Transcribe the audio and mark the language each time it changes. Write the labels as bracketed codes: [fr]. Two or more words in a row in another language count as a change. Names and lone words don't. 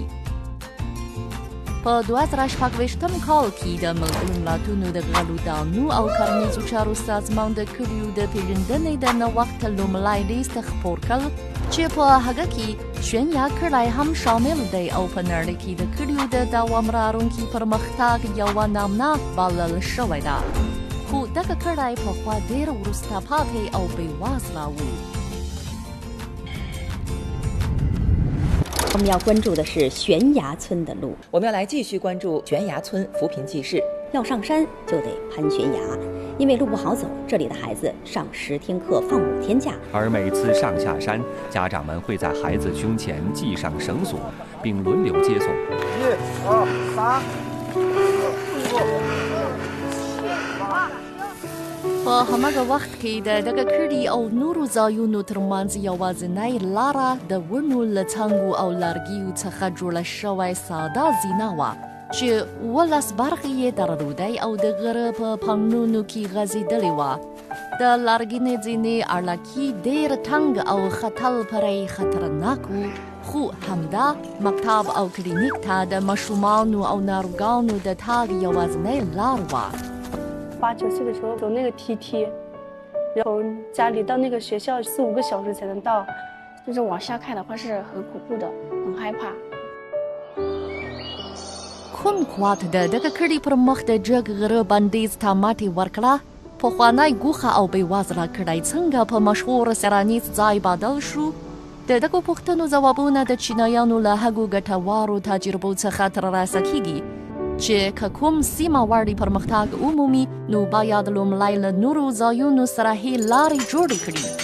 [ps] په 2016 کال کې د ملګرو ملتونو د غلو دانو او کرنیزو چارو سازمان د کلیو د پیژندنې د نوښت لومړی لیست خپور کړ چې په هغه کې شونیا کړی هم شامل دی او په نړۍ کې د کلیو د دوام لرونکي پرمختګ یوه نمونه بلل شوې ده. خو دغه کړی پخوا ډېر وروسته پاتې او بېوزله و. [zh] 我们要关注的是悬崖村的路。我们要来继续关注悬崖村扶贫记事。要上山就得攀悬崖，因为路不好走，这里的孩子上10天课，放5天假。而每次上下山，家长们会在孩子胸前系上绳索，并轮流接送。1、2、3、4、 [ps] په هماغه وخت کې د دغه کړي او نورو ځایونو ترمنځ یوازینۍ لاره د ونو له څانګو او لرګیو څخه جوړه شوې ساده زینه وه چې 12 برخې یې درلودې او د غره په پاڼونو کې غځېدلې وه. د لرګینې زینې ارلاکي ډېر تنګ او ختل پرې خطرناک و، خو همدا مکتب او کلینیک ته د ماشومانو او ناروغانو د تګ یوازینۍ لار وه. [zh] 8、9 岁的时候走那个梯梯，然后家里到那个学校4、5个小时才能到，就是往下看的话是很恐怖的，很害怕。 [ps] کوم خواته د دغه کړي پر مخ د جګ غره بندیز ته ماتې ورکړه. پخوانی ګوښه او بېوزله کړی څنګه په مشهور څېړنیز ځای بدل شو؟ د دغو پوښتنو ځوابونه د چینایانو له هغو ګټورو تجربو څخه ترلاسه کیږي چې که کوم سیمه غواړي پرمختګ ومومي نو باید لومړی له نورو ځایونو سره هې لارې جوړې کړي.